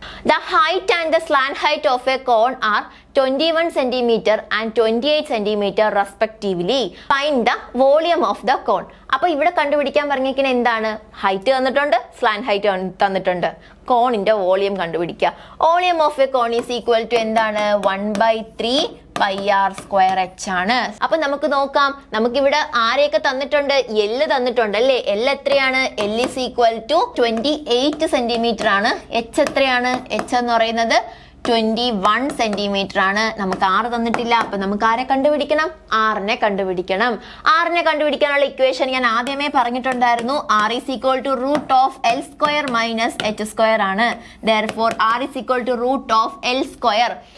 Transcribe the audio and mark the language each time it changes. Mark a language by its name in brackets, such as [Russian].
[English] The height and the slant height of a cone are 21 centimeter and 28 centimeter respectively. Find the volume of the cone. [Malayalam] അപ്പോൾ ഇവിടെ കണ്ടുപിടിക്കാൻ പറഞ്ഞിരിക്കുന്നത് എന്താണ്? Height തന്നിട്ടുണ്ട്, slant height തന്നിട്ടുണ്ട്. കോണിന്റെ വോളിയം കണ്ടുപിടിക്കുക. [English] volume of a cone is equal to [Malayalam] എന്താണ്? 1/3 πr² ആണ്. അപ്പൊ നമുക്ക് നോക്കാം. നമുക്കിവിടെ ആരെയൊക്കെ തന്നിട്ടുണ്ട്? L തന്നിട്ടുണ്ട് അല്ലേ? L എത്രയാണ്? [English] L is equal to [Malayalam] 28 centimetre ആണ്. H എത്രയാണ്? H എന്ന് പറയുന്നത് 21 സെന്റിമീറ്റർ ആണ്. നമുക്ക് R തന്നിട്ടില്ല. അപ്പൊ നമുക്ക് ആരെ കണ്ടുപിടിക്കണം? R നെ കണ്ടുപിടിക്കണം. R നെ കണ്ടുപിടിക്കാനുള്ള ഇക്വേഷൻ ഞാൻ ആദ്യമേ പറഞ്ഞിട്ടുണ്ടായിരുന്നു. [English] R is equal to root of L square minus H square [Malayalam] ആണ്. [English] Therefore R is equal to root of L square.